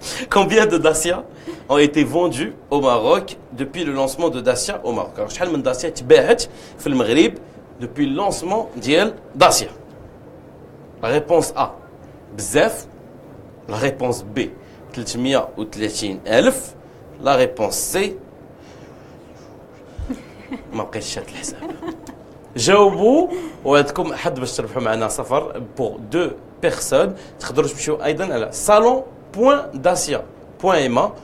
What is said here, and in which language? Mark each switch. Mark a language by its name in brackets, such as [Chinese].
[French] Combien de Dacia ont été vendus au Maroc depuis le lancement de Dacia au Maroc? [Arabic] Alors, شحال من Dacia تباعت في المغرب [French] depuis le lancement [Arabic] ديال Dacia? [French] La réponse A, [Arabic] بزاف. [French] La réponse B, 330,000. La réponse C, [Arabic] ما بقيتش شاد الحساب. جاوبوا وعندكم حد باش تربحوا معنا سفر بور دو بيرسون. تقدروا تمشيو ايضا على salon.dacia.ma.